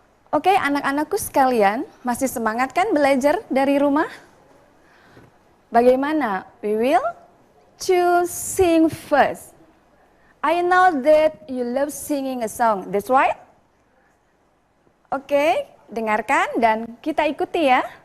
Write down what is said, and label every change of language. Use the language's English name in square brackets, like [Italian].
[Indonesian] Oke, anak-anakku sekalian, masih semangat kan belajar dari rumah? Bagaimana? [English] We will choose sing first. I know that you love singing a song. That's right? [Indonesian] Oke, dengarkan dan kita ikuti ya.